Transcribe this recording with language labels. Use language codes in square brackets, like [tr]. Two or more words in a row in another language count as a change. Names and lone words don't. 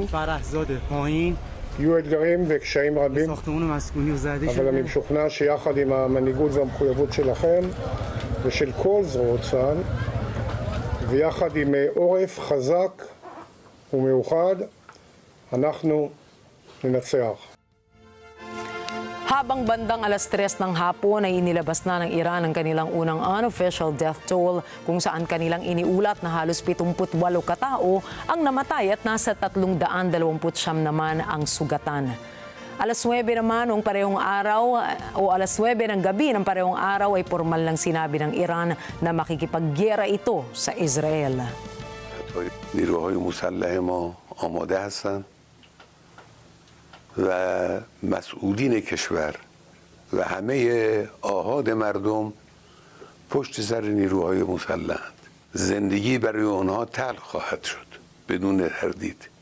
[he] יהיו אתגרים וקשיים רבים, אבל אני משוכנע שיחד עם המנהיגות והמחויבות שלכם ושל כל זרועות צה"ל, ויחד עם עורף חזק ומאוחד, אנחנו ננצח. [tl] Habang bandang alas 3 ng hapon ay inilabas na ng Iran ang kanilang unang [en] unofficial death toll [tl] kung saan kanilang iniulat na halos 78 katao ang namatay at nasa 329 naman ang sugatan. Alas 9 naman ng parehong araw o alas 9 ng gabi ng parehong araw ay formal lang sinabi ng Iran na makikipaggera ito sa Israel. [fa] نیروهای مسلح ما آماده هستند و مسئولین کشور و همه آحاد مردم پشت سر نیروهای مسلحند. زندگی برای آنها تلخ خواهد شد بدون تردید.